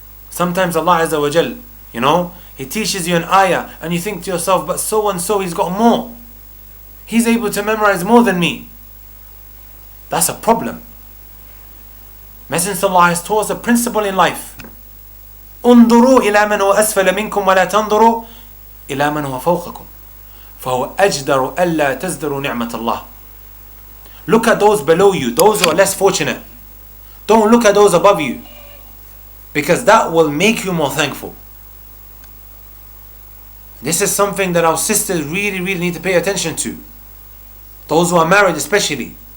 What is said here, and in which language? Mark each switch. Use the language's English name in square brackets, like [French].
[English] Sometimes Allah Azza wa Jal, He teaches you an ayah and you think to yourself, but so and so, he's got more. He's able to memorize more than me. That's a problem. Messenger of Allah has taught us a principle in life. [Arabic] انظروا إلى من هو أسفل منكم ولا تنظروا إلى من هو فوقكم فهو أجدر ألا تزدروا نعمة الله. [English] Look at those below you, those who are less fortunate. Don't look at those above you, because that will make you more thankful. This is something that our sisters really need to pay attention to. Those who are married especially.